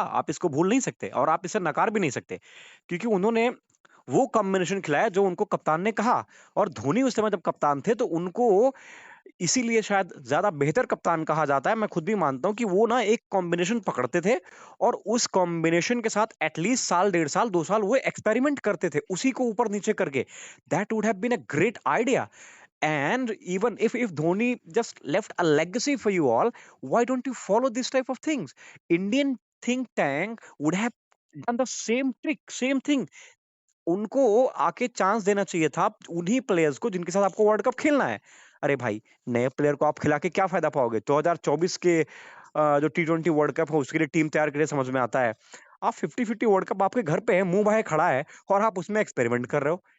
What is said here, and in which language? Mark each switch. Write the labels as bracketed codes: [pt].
[hi] आप इसको भूल नहीं सकते और आप इसे नकार भी नहीं सकते। क्योंकि उन्होंने वो कॉम्बिनेशन खिलाया जो उनको कप्तान ने कहा और धोनी उस समय जब कप्तान थे तो उनको इसीलिए शायद ज़्यादा बेहतर कप्तान कहा जाता है। मैं खुद भी मानता हूँ कि वो ना एक कॉम्बिनेशन पकड़ते थे और उस कॉम्बिनेशन के साथ एटलीस्ट साल, डेढ़ साल, 2 साल वो एक्सपेरिमेंट करते थे, उसी को ऊपर-नीचे करके। [en] That would have been a great idea and even if Dhoni just left a legacy for you all, why don't you follow this type of things? Indian think tank would have done the same trick, same thing. [hi] उनको आके chance देना चाहिए था उन्हीं players को जिनके साथ आपको वर्ल्ड कप खेलना है। अरे भाई, नए प्लेयर को आप खिला के क्या फ़ायदा पाओगे? 2024 के जो टी20 वर्ल्ड कप है उसके लिए टीम तैयार करिए समझ में आता है। आप 50-50 वर्ल्ड कप आपके घर पे है, मुँह बाये खड़ा है और आप उसमें एक्सपेरिमेंट कर रहे हो।